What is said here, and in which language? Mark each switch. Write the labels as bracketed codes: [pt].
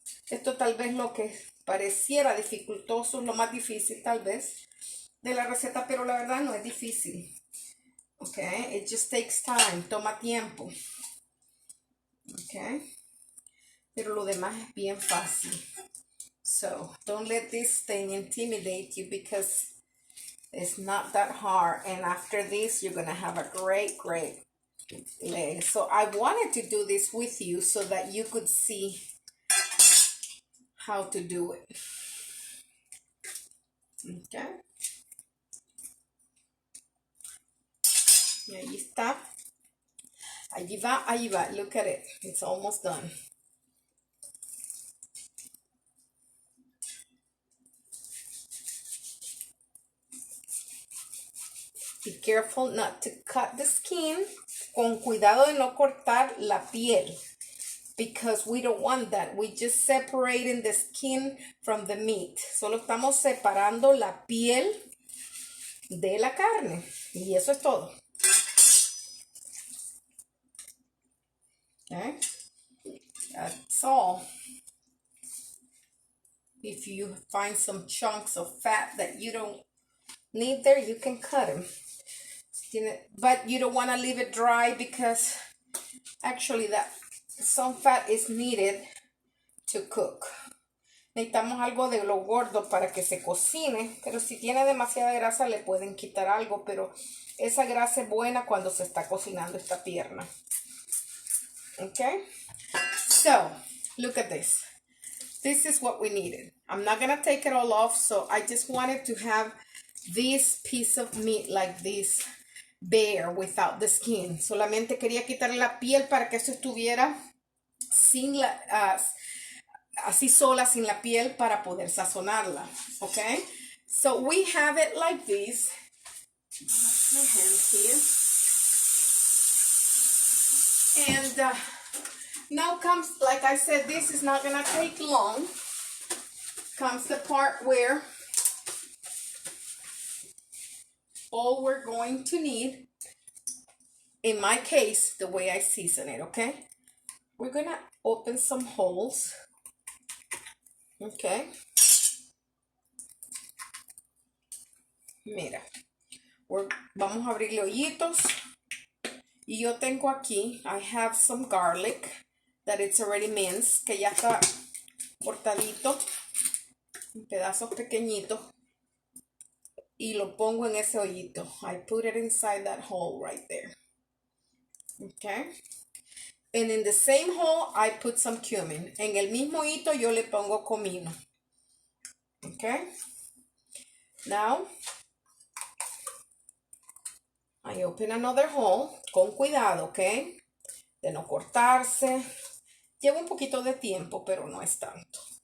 [es] Esto tal vez lo que pareciera dificultoso, lo más difícil tal vez de la receta, pero la verdad no es difícil. Okay, [en] it just takes time, [es] toma tiempo. Okay, pero lo demás es bien fácil. [en] So don't let this thing intimidate you because it's not that hard. And after this, you're gonna have a great leg. So I wanted to do this with you so that you could see how to do it. Okay. [es] Y ahí está. Allí va, allí va. [en] Look at it. It's almost done. Be careful not to cut the skin. [es] Con cuidado de no cortar la piel. [en] Because we don't want that. We just separating the skin from the meat. [es] Solo estamos separando la piel de la carne. Y eso es todo. [en] Okay. That's all. If you find some chunks of fat that you don't need there, you can cut them. But you don't want to leave it dry because actually some fat is needed to cook. [es] Necesitamos algo de lo gordo para que se cocine, pero si tiene demasiada grasa le pueden quitar algo, pero esa grasa es buena cuando se está cocinando esta pierna. [en] Okay, so look at this. this is what we needed. I'm not gonna take it all off, so I just wanted to have this piece of meat like this bare without the skin. [es] Solamente quería quitarle la piel para que esto estuviera sin la, así sola, sin la piel, para poder sazonarla. [en] Okay, so we have it like this. My hands here. And now comes, like I said, this is not gonna take long. Comes the part where all we're going to need, in my case, the way I season it, okay? We're gonna open some holes, okay? [es] Mira, vamos a abrirle hoyitos. Y yo tengo aquí, [en] I have some garlic that it's already minced, [es] que ya está cortadito en pedazos pequeñitos. Y lo pongo en ese hoyito. [en] I put it inside that hole right there. Okay. And in the same hole, I put some cumin. [es] En el mismo hoyito yo le pongo comino. [en] Okay. Now, I open another hole. [es] Con cuidado, okay. De no cortarse. Lleva un poquito de tiempo, pero no es tanto.